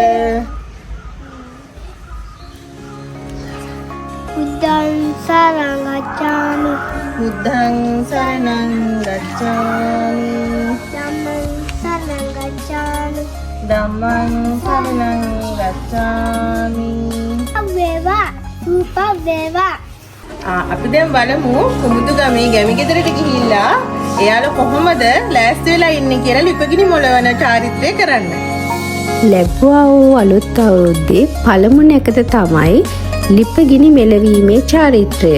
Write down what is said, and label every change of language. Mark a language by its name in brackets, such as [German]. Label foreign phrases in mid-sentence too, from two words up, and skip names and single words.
[Pali] බුද්ධං සරණං ගච්ඡාමි බුද්ධං සරණං ගච්ඡාමි ධම්මං සරණං ගච්ඡාමි අවේවා රූපවේවා [Sinhala] අපි දැන් බලමු කුමුදු ගමේ ගැමි ගෙදරට ගිහිල්ලා එයාලා කොහොමද ලෑස්ති වෙලා ඉන්නේ කියලා ලිපගිනි මොලවන චාරිත්‍රය කරන්න. ලැබුවා වූ අලුත් අවුරුද්දේ පළමු නැකත තමයි ලිපගිනි මෙලවීමේ චාරිත්‍රය.